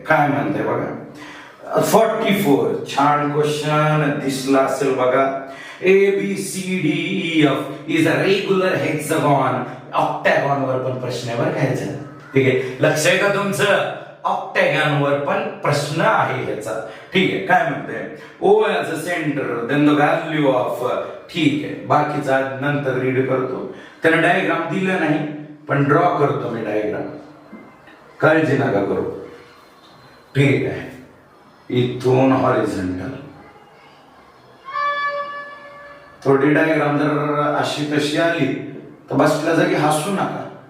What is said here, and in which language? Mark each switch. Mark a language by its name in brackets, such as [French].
[Marathi] काय म्हणते बघा 44. छान क्वेश्चन दिसला असेल बघा. [English] A B C D E F is a regular hexagon. [Marathi] Octagon वर पण प्रश्न आहे बरं घ्यायचा. ठीक आहे. लक्ष आहे का तुमचं? ऑक्टॅगॉन वर पण प्रश्न आहे ह्याचा. ठीक आहे. काय म्हणते? [English] O as a center, then the value of. [Marathi] ठीक आहे. बाकीचा नंतर रीड करतो. त्याने डायग्राम दिलं नाही पण ड्रॉ करतो मी डायग्राम, काळजी नका करू. ठीक आहे. इथून हॉरिझॉन्टल थोडी डायग्राम जर अशी तशी आली तर बसल्या जागी हसू नका.